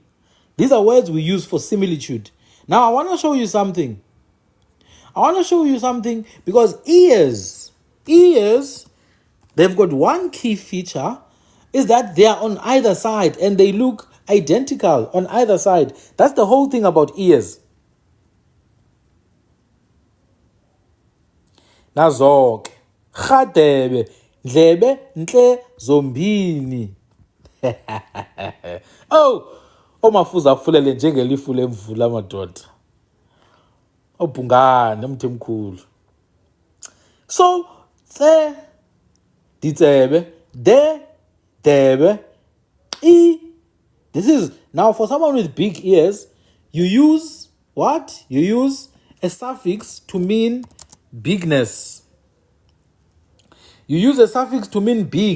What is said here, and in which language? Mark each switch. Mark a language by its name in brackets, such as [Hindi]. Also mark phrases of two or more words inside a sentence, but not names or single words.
[English] These are words we use for similitude. Now I want to show you something. Because ears, they've got one key feature, is that they are on either side and they look identical on either side. That's the whole thing about ears. [Xhosa] Nazok, Rharhabe, Ndlebe, Ntle, Zombini. Mafuza afulele njengelifu lemvula madoda. Bhungane mthemkhulu. [English] So, [Southern Sotho] tse, ditsebe, debe, I. [English] This is, now for someone with big ears, you use what? You use a suffix to mean bigness. You use a suffix to mean big.